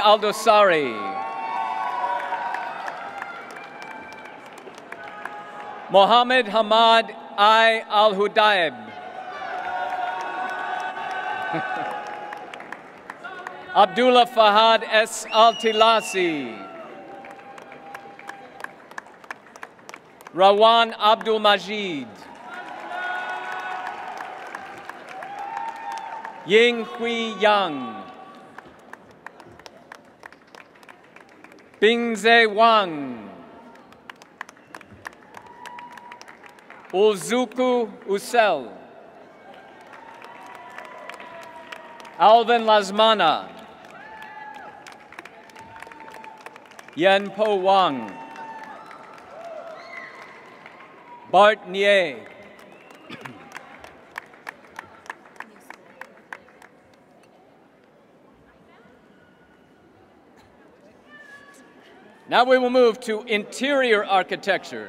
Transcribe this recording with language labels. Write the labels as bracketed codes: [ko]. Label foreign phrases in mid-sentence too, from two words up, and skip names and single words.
[en] Aldosari, Mohammed Hamad I. Al-Hudaib, Abdullah Fahad S. Al-Tilasi, Rawan Abdul Majid, Ying Hui Yang, Bingze Wang, Uzuku Usel, Alvin Lasmana, Yen Po Wang, Bart Nie, Now we will move to interior architecture.